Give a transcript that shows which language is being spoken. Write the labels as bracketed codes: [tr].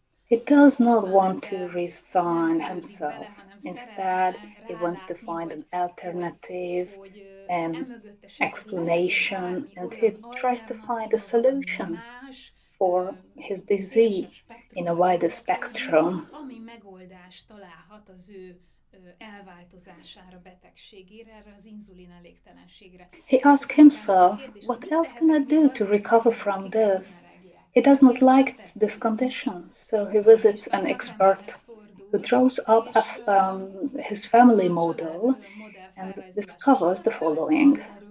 [en] He does not want to resign himself. Instead, he wants to find an alternative and explanation, and he tries to find a solution for his disease in a wider spectrum. [hu] Ami megoldást találhat az ő elváltozására, betegségére, erre az inzulin elégtelenségre. [en] He asks himself, what else can I do to recover from this? He does not like this condition, so he visits an expert who draws up his family model and discovers the following.